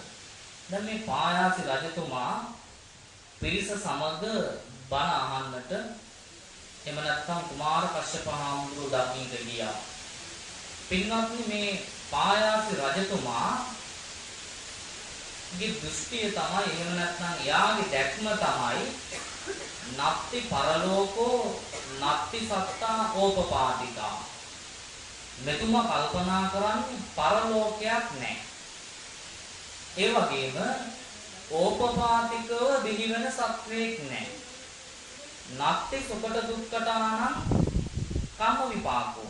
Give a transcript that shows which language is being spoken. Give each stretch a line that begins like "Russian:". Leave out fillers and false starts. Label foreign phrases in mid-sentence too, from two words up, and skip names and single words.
Sinhala: දැන් මේ පායාසි රජතුමා පිරිස සමග බණ අහන්නට එහෙම නැත්නම් කුමාර කශ්‍යප හාමුදුරුවෝ දකින්න ගියා. පින්වත්නි මේ පායාසි රජතුමා ගේ දෘෂ්ටිය තමයි එහෙම නැත්නම් යාගේ දැක්ම තමයි
Pali: නත්ති පරලෝකෝ නත්ති සත්තා ඕපපාතිකා.
Sinhala: මෙතුමා කල්පනා කරන්නේ පරලෝකයක් නැහැ. ඒ වගේම ඕපපාතිකව බිහිවෙන සත්වයක් නැහැ.
Pali: නත්ති සුකට දුක්ඛටානං කම්ම විපාකෝ.